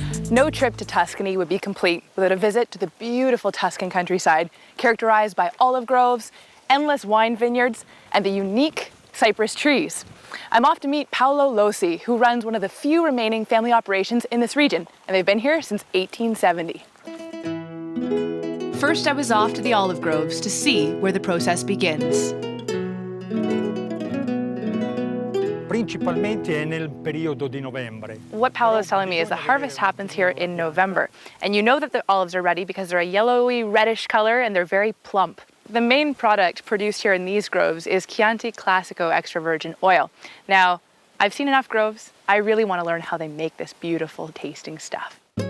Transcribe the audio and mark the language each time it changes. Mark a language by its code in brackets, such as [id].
[en] No trip to Tuscany would be complete without a visit to the beautiful Tuscan countryside, characterized by olive groves, endless wine vineyards, and the unique cypress trees. I'm off to meet Paolo Lossi, who runs one of the few remaining family operations in this region, and they've been here since 1870. First, I was off to the olive groves to see where the process begins. [it] Principalmente nel periodo di novembre. [en] What Paolo is telling me is the harvest happens here in November, and you know that the olives are ready because they're a yellowy, reddish color and they're very plump. The main product produced here in these groves is Chianti Classico extra virgin oil. Now, I've seen enough groves. I really want to learn how they make this beautiful tasting stuff.